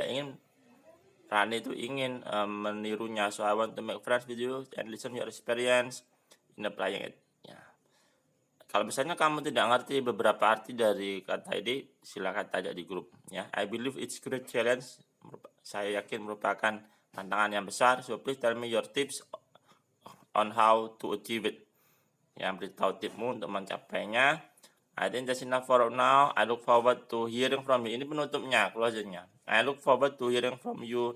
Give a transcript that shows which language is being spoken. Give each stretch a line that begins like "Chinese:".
Indonesian: Dia ingin Rani itu ingin menirunya.
English: So I want to make friends with you and listen your experience in applying it. Ya.
Indonesian: Kalau misalnya kamu tidak ngerti beberapa arti dari kata ini, silakan tanya di grup. Ya,
English: I believe it's great challenge.
Indonesian: Saya yakin merupakan tantangan yang besar.
English: So please tell me your tips on how to achieve it.
Indonesian: Yang beritahu tipmu untuk mencapainya.
English: I think that's enough for now. I look forward to hearing from you.
Indonesian: Ini penutupnya, closingnya.
English: I look forward to hearing from you.